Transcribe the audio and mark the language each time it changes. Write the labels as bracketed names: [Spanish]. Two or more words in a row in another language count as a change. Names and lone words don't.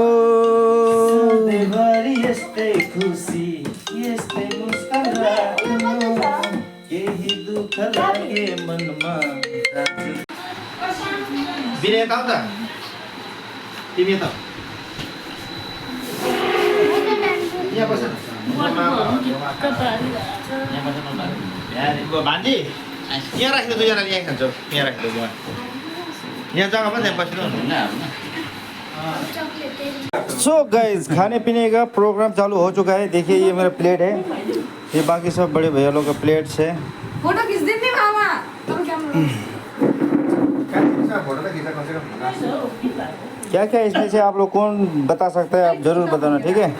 [Nepali] सधैँभरि यस्तै खुसी यस्तै मुस्कान राख्नु केही दुःख लागे मनमा बिरे त आउँदा तिमी त यहाँ बस भान्जी यहाँ राख्नु दुईजना यहाँ खान्छौ यहाँ राख्नु यहाँ जग्गा पनि त्यहाँ बस्नु [English] so guys [Hindi] खाने पीने का प्रोग्राम चालू हो चुका है। देखिए ये मेरा प्लेट है, ये बाकी सब बड़े भैया लोग का प्लेट्स है। फोटो खींच देंगे मामा तुम क्या क्या इसमें से आप लोग कौन बता सकता है, आप जरूर बताना, ठीक है।